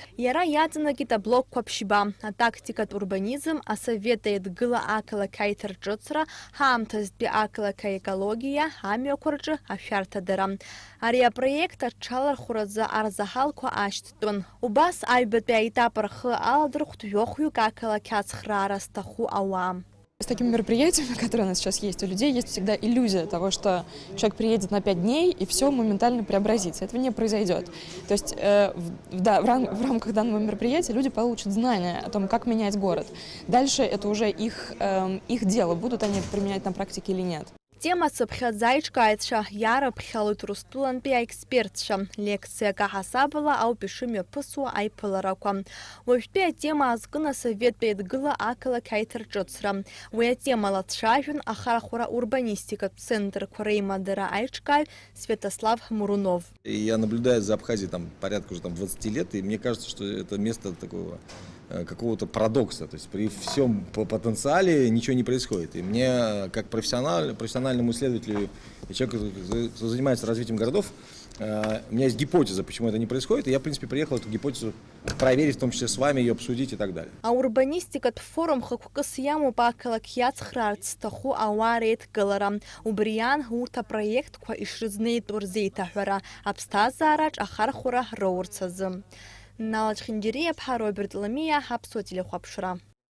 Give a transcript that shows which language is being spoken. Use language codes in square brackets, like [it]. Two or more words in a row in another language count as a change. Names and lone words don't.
[ab] Иара иаҵанакит аблокқәа ԥшьба, атактикатә урбанизм, асовет еидгыла ақалақь аиҭарҿыцра, ҳаамҭазтәи ақалақь аекологиа, амҩақәа рҿы ашәарҭадара. Ари апроект аҽалархәразы арзаҳалқәа ашьҭтәын. Убас аҩбатәи аетап рхы аладырхәт жәохәҩык ақалақь ацхраара зҭаху ауаа. [ru] С такими мероприятиями, которые у нас сейчас есть, у людей есть всегда иллюзия того, что человек приедет на 5 дней и все моментально преобразится. Этого не произойдет. То есть в рамках данного мероприятия люди получат знания о том, как менять город. Дальше это уже их дело, будут они это применять на практике или нет. [ab] Тема сыԥхьаӡа иаарыԥхьалоит Урыстәылантәи аекспертцәа. Лекциак аҳасабала ауп ишымҩаԥысуа аиԥыларақәа. Уажәтәи атема азкын асоветтә еидгыла ақалақь аиҭарҿыцра. Уи атемала дцәажәон ахарахәара урбанистикатә центрқәа реимадара аиҿкааҩ Святослав Мурунов. [ru] Я наблюдаю за Абхазией порядка уже 20 лет, и мне кажется, что это место такого какого-то парадокса. То есть при всем потенциале ничего не происходит. И мне, как профессиональному исследователю и человеку, кто занимается развитием городов, у меня есть гипотеза, почему это не происходит. И я, в принципе, приехал эту гипотезу проверить, в том числе с вами, ее обсудить и так далее. [ab] Аурбанистикатә форум хықәкыс иамоуп ақалақь иацхраарц зҭаху ауаа реидкылара. Убри иан урҭ апроектқәа ишрызнеитәу рзеиҭаҳәара, аԥсҭазаараҿ ахархәара роурц азы. Налаџь Хьынџьариаԥҳа, Роберт Ламиа, Ҳаԥсуа телехәаԥшра.